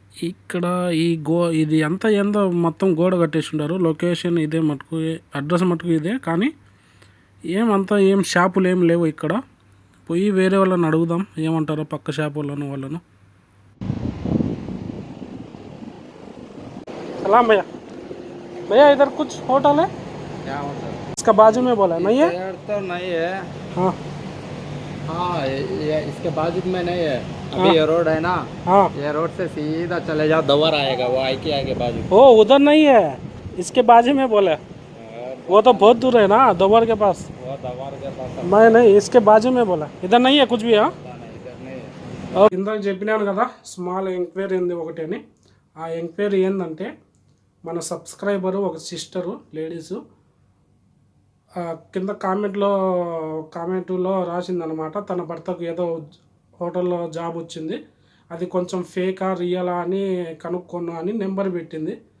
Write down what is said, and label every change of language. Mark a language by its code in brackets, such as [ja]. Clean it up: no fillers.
[te] ఇక్కడ ఇది అంతా ఏందో మొత్తం గోడ కట్టేసి ఉండారు. లొకేషన్ ఇదే మటుకు, అడ్రస్ మటుకు ఇదే, కానీ ఏం షాపులు ఏం లేవు ఇక్కడ. పోయి వేరే వాళ్ళని అడుగుదాం ఏమంటారో, పక్క షాప్ వాళ్ళను. [hi] सलाम भैया, भैया इधर कुछ होटल है? क्या होटल? इसका बाजू में बोला नहीं है? तो नहीं है। हाँ हाँ, ये इसके बाजू में नहीं है। अभी ये रोड है ना, हाँ, ये रोड से सीधा चले जाओ, दवर आएगा, वो आई के आगे बाजू। ओ उधर नहीं है, इसके बाजू में बोले। वो तो बहुत दूर है ना, दोबार के पास। वो दवर के पास मैं नहीं, इसके बाजू में बोला, इधर नहीं है कुछ भी। हाँ, नहीं, इधर नहीं है। [te] ఇందాక చెప్పినాను కదా స్మాల్ ఎంక్వైరీ ఉంది ఒకటి అని. ఆ ఎంక్వైరీ ఏంటంటే, మన సబ్స్క్రైబరు ఒక సిస్టరు లేడీసు కింద కామెంట్లో రాసిందనమాట, తన భర్తకు ఏదో హోటల్లో జాబ్ వచ్చింది, అది కొంచెం ఫేకా రియలా అని కనుక్కున్నా అని నెంబర్ పెట్టింది.